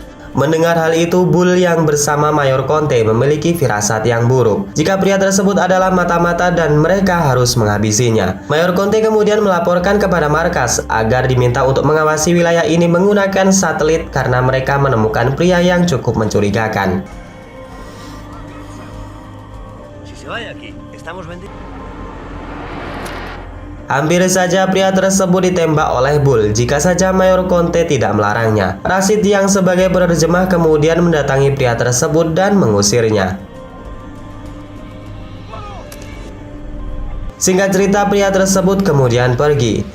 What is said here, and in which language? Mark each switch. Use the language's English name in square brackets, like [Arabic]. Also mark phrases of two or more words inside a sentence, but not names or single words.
[Indonesian] Mendengar hal itu, Bull yang bersama Mayor Conte memiliki firasat yang buruk jika pria tersebut adalah mata-mata dan mereka harus menghabisinya. Mayor Conte kemudian melaporkan kepada markas agar diminta untuk mengawasi wilayah ini menggunakan satelit karena mereka menemukan pria yang cukup mencurigakan. [Spanish] Si se vaya aquí, estamos vendidos. [Indonesian] Hampir saja pria tersebut ditembak oleh Bull jika saja Mayor Conte tidak melarangnya. Rashid yang sebagai penerjemah kemudian mendatangi pria tersebut dan mengusirnya. Singkat cerita, pria tersebut kemudian pergi.